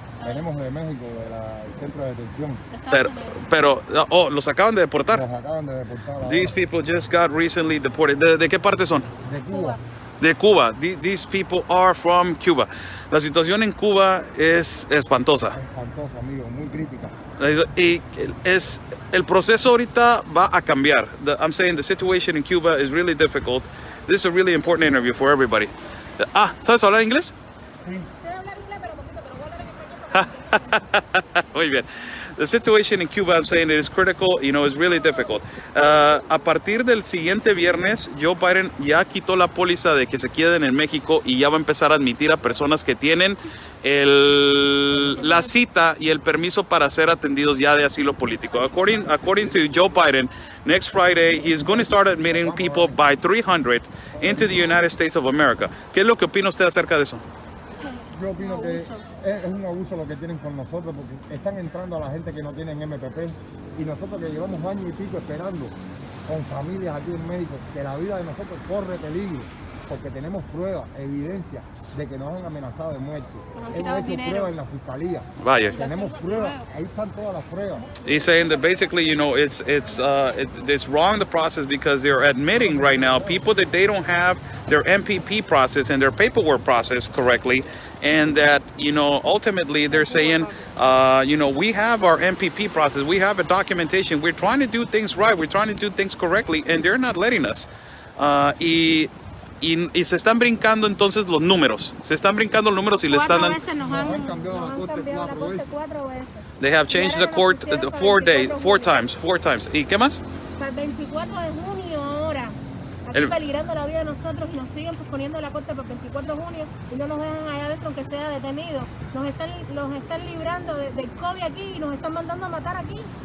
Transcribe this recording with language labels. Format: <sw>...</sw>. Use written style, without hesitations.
<es>Venimos de México, del centro de detención. Pero los acaban de deportar. Los acaban de deportar ahora.</es> <en>These people just got recently deported.</en> <es>¿De qué parte son? De Cuba. De Cuba.</es> <en>These people are from Cuba.</en> <es>La situación en Cuba es espantosa. Espantoso, amigo, muy crítica. Y el proceso ahorita va a cambiar.</es> <en>I'm saying the situation in Cuba is really difficult. This is a really important interview for everybody.</en> <es>¿Sabes hablar inglés? Sí. Sé hablar inglés, pero poquito, pero voy a hablar en español. Muy bien.</es> <en>The situation in Cuba, I'm saying it is critical, you know, it's really difficult.</en> <es>A partir del siguiente viernes, Joe Biden ya quitó la póliza de que se queden en México y ya va a empezar a admitir a personas que tienen la cita y el permiso para ser atendidos ya de asilo político.</es> <en>According to Joe Biden, next Friday, he is going to start admitting people by 300 into the United States of America.</en> <es>¿Qué es lo que opina usted acerca de eso? Yo opino que es un abuso lo que tienen con nosotros, porque están entrando a la gente que no tienen MPP y nosotros que llevamos años y pico esperando con familias aquí en México, que la vida de nosotros corre peligro, porque tenemos pruebas, evidencia de que nos han amenazado de muerte. Hemos hecho pruebas en la fiscalía. Vaya. Tenemos pruebas, ahí están todas las pruebas.</es> <en>He's saying that basically, you know, it's wrong the process because they're admitting right now people that they don't have their MPP process and their paperwork process correctly. And that, you know, ultimately they're saying, you know, we have our MPP process, we have a documentation, we're trying to do things right, we're trying to do things correctly, and they're not letting us.</en> <es>Y se están brincando entonces los números. Se están brincando los números y le están dando. Nos han cambiado la corte 4 veces.</es> <en>They have changed the court 4 times.</en> <es>¿Y qué más? Para el 24 de junio ahora. Aquí peligrando la vida de nosotros y nos siguen posponiendo la corte para el 24 de junio y no nos dejan allá adentro aunque sea detenidos. Los están librando del COVID aquí y nos están mandando a matar aquí.</es>